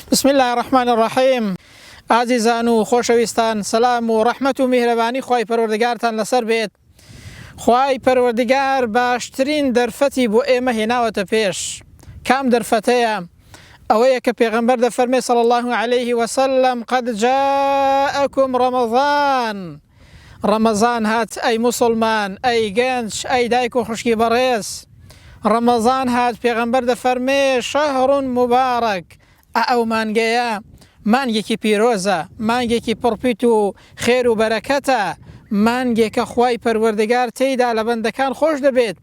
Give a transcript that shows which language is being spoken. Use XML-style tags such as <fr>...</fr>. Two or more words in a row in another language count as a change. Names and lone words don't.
<ar>بسم الله الرحمن الرحیم.</ar> <ckb>عزیزان و خۆشەویستان، سەلام و ڕەحمەت و میهرەبانی خوای پەروەردگارتان لەسەر بێت. خوای پەروەردگار باشترین دەرفەتی بۆ ئێمە هێناوەتە پێش. کام دەرفەتەیە؟ ئەوەیە کە پێغەمبەر دەفەرمێ</ckb> <ar>صلی الله عليه وسلم: قد جاءكم رمضان.</ar> <ckb>ڕەمەزان هات ئەی موسڵمان، ئەی گەنج، ئەی دایک و خوشکی بەڕێز. ڕەمەزان هات، پێغەمبەر دەفەرمێ:</ckb> <ar>شەهڕ مبارەک.</ar> <ckb>ئەو مانگەیە مانگێکی پیرۆزە، مانگێکی پڕپیت و خێر و بەرەکەتە، مانگێکە خوای پەروەردگار تێیدا لە بەندەکان خۆش دەبێت.</ckb>